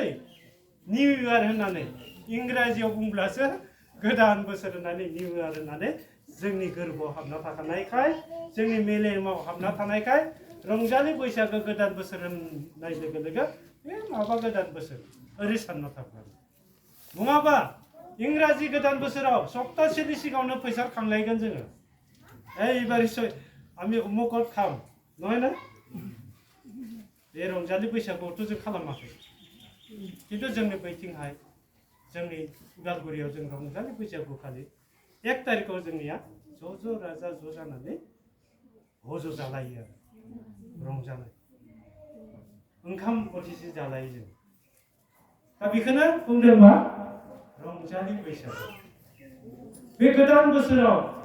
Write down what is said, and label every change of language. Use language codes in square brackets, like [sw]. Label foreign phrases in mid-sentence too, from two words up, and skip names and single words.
[en] New Year [brx] होननानै इंराजियाव बुंब्लासो गोदान बोसोर होननानै [en] New Year [brx] होननानै जोंनि गोरबोआव हाबना थाखानायखाय जोंनि मेलेमाव हाबना थानायखाय रंजालि बैसागो गोदान बोसोर होननाय लोगो लोगो बे माबा गोदान बोसोर ओरै सानना थागोन नङाबा इंराजि गोदान बोसोराव सप्तासेनि सिगाङावनो फैसा खांलायगोन जोङो [as] এইবারে আমি অমুকত খাম নহয় না [brx] बे रंजालि बैसागुआवथ' जों खालामाखै खिन्थु जोंनि बैथिंहाय जोंनि उदालगुरियाव जों रंजालि बैसागु खालि 1 तारिखआव जोंनिया ज' राजा ज' जानानै भज जालायो आरो रंजानाय ओंखाम बोथिसे जालायो जों दा बेखौनो बुंदों मा रंजालि बैसागु बे गोदान बोसोराव